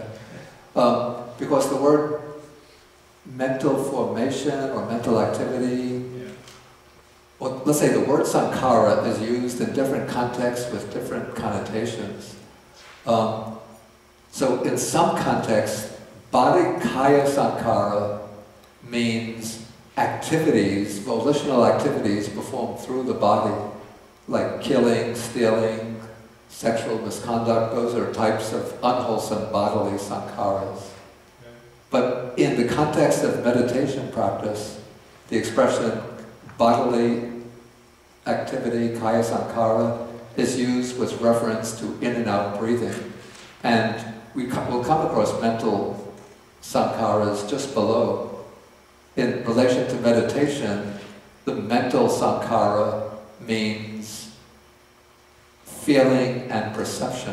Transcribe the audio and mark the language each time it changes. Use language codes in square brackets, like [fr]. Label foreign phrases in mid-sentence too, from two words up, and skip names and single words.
[en] Because the word mental formation or mental activity, or let's say the word sankhara is used in different contexts with different connotations. So in some contexts, body [pi] kaya sankhara [en] means activities, volitional activities performed through the body, like killing, stealing, sexual misconduct. Those are types of unwholesome bodily sankharas. But in the context of meditation practice, the expression bodily activity, [pi] kaya sankhara, [en] is used with reference to in and out breathing. And we'll come across mental sankharas just below. In relation to meditation, the mental sankhara means feeling and perception.